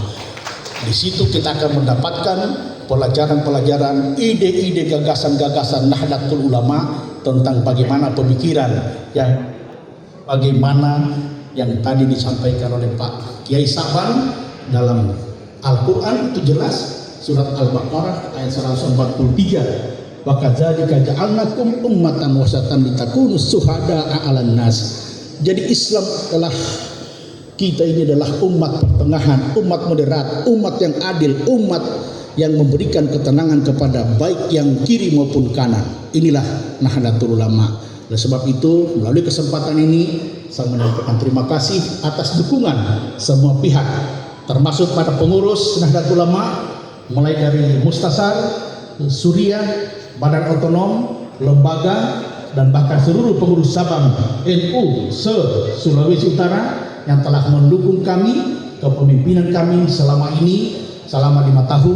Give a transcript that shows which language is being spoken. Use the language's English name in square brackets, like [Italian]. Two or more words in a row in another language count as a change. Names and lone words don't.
[Indonesian] Di situ kita akan mendapatkan pelajaran-pelajaran, ide-ide, gagasan-gagasan Nahdlatul Ulama tentang bagaimana pemikiran bagaimana yang tadi disampaikan oleh Pak Kiai Sa'ban dalam Al-Quran itu jelas, surat Al-Baqarah ayat 143. [Arabic] وَكَذَٰلِكَ جَعَلْنَاكُمْ أُمَّةً وَسَطًا لِتَكُونُوا شُهَدَاءَ عَلَى النَّاسِ. [Indonesian] Jadi Islam adalah, kita ini adalah umat pertengahan, umat moderat, umat yang adil, umat yang memberikan ketenangan kepada baik yang kiri maupun kanan. Inilah Nahdlatul Ulama. Oleh sebab itu, melalui kesempatan ini saya menyampaikan terima kasih atas dukungan semua pihak, termasuk pada pengurus Nahdlatul Ulama, mulai dari Mustasar, Suriah, Badan Otonom, lembaga, dan bahkan seluruh pengurus cabang NU se-Sulawesi Utara yang telah mendukung kami, kepemimpinan kami selama ini, selama 5 tahun.